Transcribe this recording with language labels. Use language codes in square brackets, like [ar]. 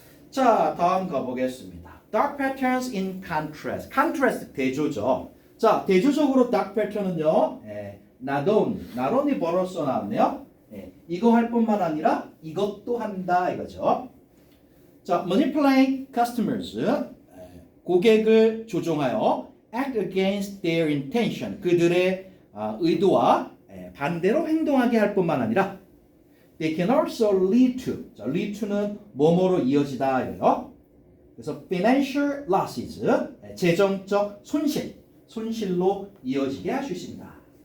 [ko] 자, 다음 가보겠습니다. [en] Dark patterns in contrast. [ko] contrast 대조죠. 자, 대조적으로 dark pattern은요. [en] not only [ko] 벌어서 나왔네요. 이거 할 뿐만 아니라 이것도 한다 이거죠. [en] 자, manipulate customers. [ko] 고객을 조종하여 [en] act against their intention. [ko] 그들의 의도와 반대로 행동하게 할 뿐만 아니라 [en] they can also lead to. [ko] 자, [en] lead to [ko] 는 뭐뭐로 이어지다 이래요. 그래서 [en] financial losses. [ko] 재정적 손실로 이어지게 할 수 있습니다.